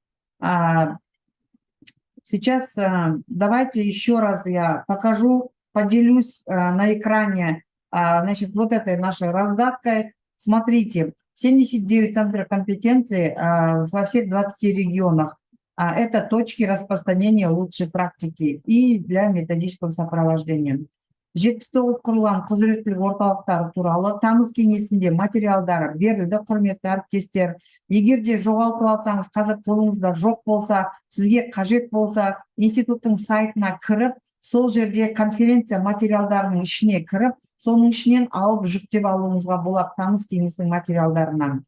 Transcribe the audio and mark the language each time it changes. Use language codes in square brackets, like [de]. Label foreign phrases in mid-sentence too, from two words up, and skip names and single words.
[ru] Сейчас давайте еще раз я покажу, поделюсь на экране, значит, вот этой нашей раздаткой. Смотрите, 79 центров компетенции во всех 20 регионах. Это точки распространения лучшей практики и для методического сопровождения. [kk] 79 құрылған құзыреттілік орталықтары туралы тамыз кеңесінде материалдары берілді, құрметті әріптестер. Егер де жоғалтып алсаңыз, қазір қолыңызда жоқ болса, сізге қажет болса, институттың сайтына кіріп, сол жерде конференция материалдарының ішіне кіріп, соның ішінен алып жүктеп алуыңызға болады тамыз кеңесінің материалдарынан.